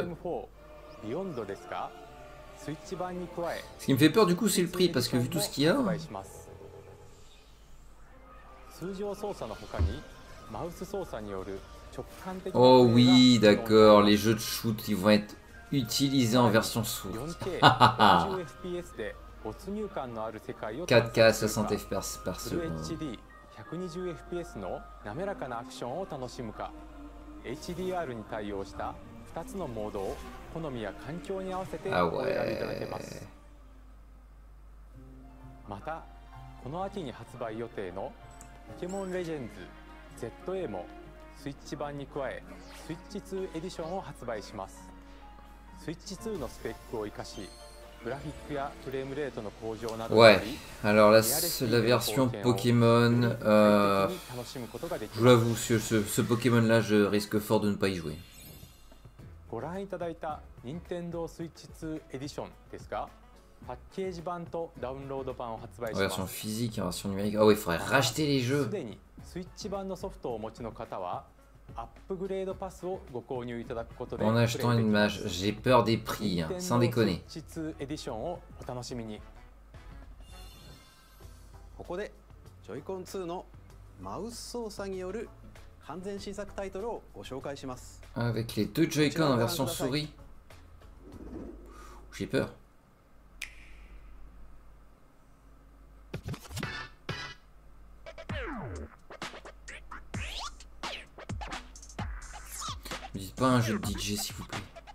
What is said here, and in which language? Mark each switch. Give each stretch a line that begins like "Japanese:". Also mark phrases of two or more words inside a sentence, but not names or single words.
Japanese: ビヨンドですか？スイッチ版に加え
French: Ce qui me fait peur du coup, c'est le prix, parce que vu tout ce qu'il y a.
Japanese: 発売します。通常操作の他にマウス操作による直感的な Oh プレイ
French: oui,
Japanese: が
French: d'accord, les jeux de shoot, ils vont être utilisés en version Switch.
Japanese: 4K 60 FPS で没入感のある世界を
French: 4K 60 FPS par
Japanese: フル
French: seconde.
Japanese: HD 120 FPS の滑らかなアクションを楽しむか HDR に対応した2つのモードを好みや環境に合わせて Ah お選びいただけま
French: ouais.
Japanese: す。またこの秋に発売予定のポケモンレジェンズ ZA もスイッチ版に加えスイッチ2エディションを発売します。スイッチ2のスペックを生かしグラフィックやフレームレートの向上などによ
French: Ouais,
Japanese: り
French: alors là, la version Pokémon, je l'avoue, ce Pokémon-là, je risque fort de ne pas y jouer.
Japanese: ご覧いただいた Nintendo Switch 2 Edition ですが、パッケージ版とダウンロード版を発売
French: En
Japanese: しま
French: version
Japanese: す。
French: physique, en version numérique. Ah ouais, il faudrait racheter les
Japanese: す
French: jeux.
Japanese: でにスイッチ版のソフトをお持ちの方は、アップグレードパスをご購入いただくことで、
French: En achetant une mage, j'ai peur des prix, hein, sans déconner.
Japanese: Switch 2 Edition をお楽しみに。ここでジョイコン2のマウス操作による完全新作タイトルをご紹介します。
French: Avec les deux Joy-Con en version souris. J'ai peur. Ne dites pas un jeu de DJ s'il vous plaît.